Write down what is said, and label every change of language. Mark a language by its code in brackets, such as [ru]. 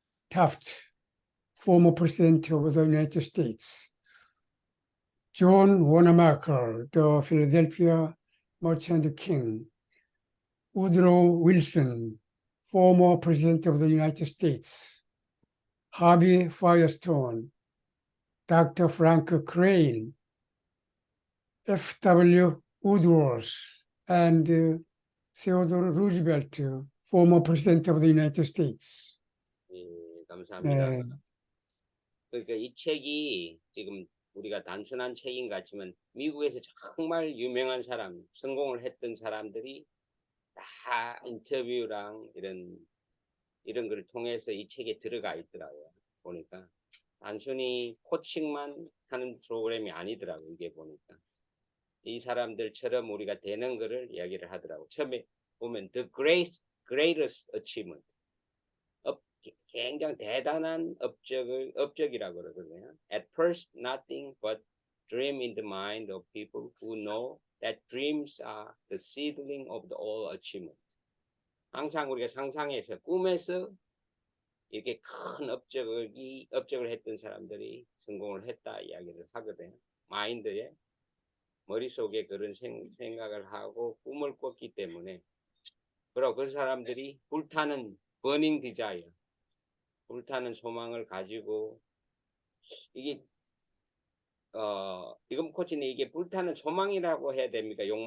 [en] Taft, former President of the United States, John Wanamaker, the Philadelphia Merchant King, Woodrow Wilson, former President of the United States, Harvey Firestone, Dr. Frank Crane, F.W. Woodworth, and Theodore Roosevelt, former President of the United States. [ko] 예, 감사합니다. 네. 그러니까 이 책이 지금 우리가 단순한 책인 것 같지만 미국에서 정말 유명한 사람, 성공을 했던 사람들이 다 인터뷰랑 이런 걸 통해서 이 책에 들어가 있더라고요. 보니까 단순히 코칭만 하는 프로그램이 아니더라고요. 이게 보니까 이 사람들처럼 우리가 되는 거를 이야기를 하더라고요. 처음에 보면 [en] the greatest achievement, [ko] 굉장히 대단한 업적이라고 그러거든요. [en] At first, nothing but dream in the mind of people who know that dreams are the seedling of all achievement. [ko] 항상 우리가 상상해서 꿈에서 이렇게 큰 업적을 했던 사람들이 성공을 했다 이야기를 하거든요. 마인드에 머릿속에 그런 생각을 하고 꿈을 꿨기 때문에 그리고 그 사람들이 불타는 버닝 디자이어, 불타는 소망을 가지고 이게 이건 코치는 이게 불타는 소망이라고 해야 됩니까?